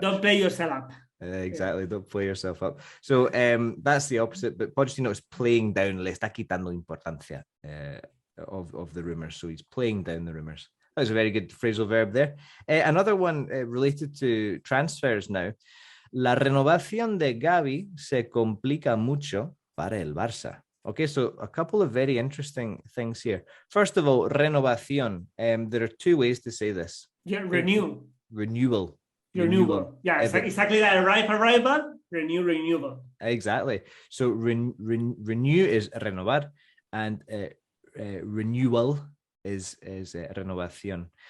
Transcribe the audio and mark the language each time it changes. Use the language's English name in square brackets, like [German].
[English] Don't play yourself up. Exactly, don't play yourself up. So that's the opposite, but Pochettino is playing down, [Spanish] le está quitando importancia [English] of the rumours. So he's playing down the rumours. That was a very good phrasal verb there. Another one related to transfers now. [Spanish] La renovación de Gavi se complica mucho para el Barça. [English] Okay, so a couple of very interesting things here. First of all, renovación. There are two ways to say this. Yeah, renewal. Renewal. Yeah, exactly like arrival, renewal. Exactly. So renew is renovar, and renewal is renovación.